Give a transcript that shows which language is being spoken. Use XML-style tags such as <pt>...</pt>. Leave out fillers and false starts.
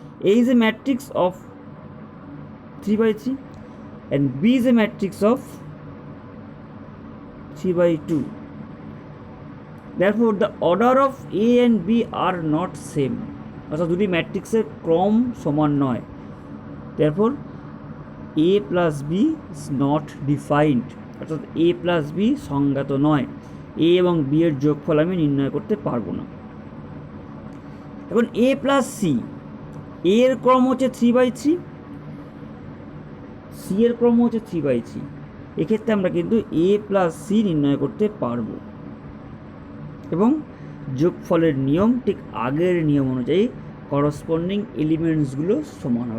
<en>A is a matrix of 3/3 and B is a matrix of 3/2. Therefore, the order of A and B are not same.</en> <bn>অর্থাৎ দুটি ম্যাট্রিক্সের ক্রম সমান নয়।</bn> <en>Therefore, A plus B is not defined.</en> <bn>অর্থাৎ A plus B সংজ্ঞাত নয়। এ এবং B এর যোগফল আমি নির্ণয় করতে পারবো না। এখন এ প্লাস সি, এর ক্রম হচ্ছে 3/3, সি এর ক্রম হচ্ছে 3/3। এক্ষেত্রে আমরা কিন্তু এ প্লাস সি নির্ণয় করতে পারবো এবং যোগফলের নিয়ম ঠিক আগের নিয়ম অনুযায়ী করসপন্ডিং এলিমেন্টসগুলো সমান হবে।</bn>